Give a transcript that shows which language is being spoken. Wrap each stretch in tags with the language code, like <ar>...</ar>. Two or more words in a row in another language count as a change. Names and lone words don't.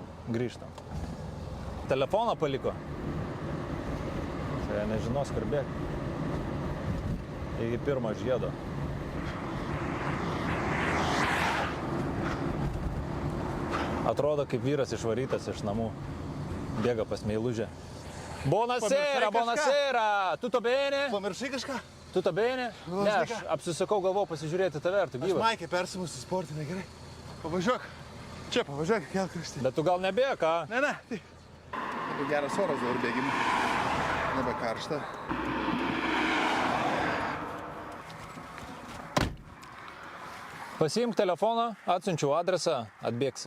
<lt>Grįžtam. Telefoną paliko. Tai nežinos, kur bėg. Iki pirmo žiedo. Atrodo, kaip vyras išvarytas iš namų. Bėga pas meilužę.</lt> <it>Buonasera, buonasera! Tutto bene?</it> <lt>Pamiršai kažką?</lt> <it>Tutto bene?</it> <lt>Ne, aš apsisakau, galvau pasižiūrėti tave, ar tu gyvas. Maikė persimusi sportinę, gerai. Pavažiuok. Čia pavažiuok, kelkraštį. Bet tu gal nebėg, ką? Ne. Tai. Labai geras oras dabar bėgimui. Nebe karšta. Pasiimk telefoną, atsiunčiu adresą, atbėgsi.</lt>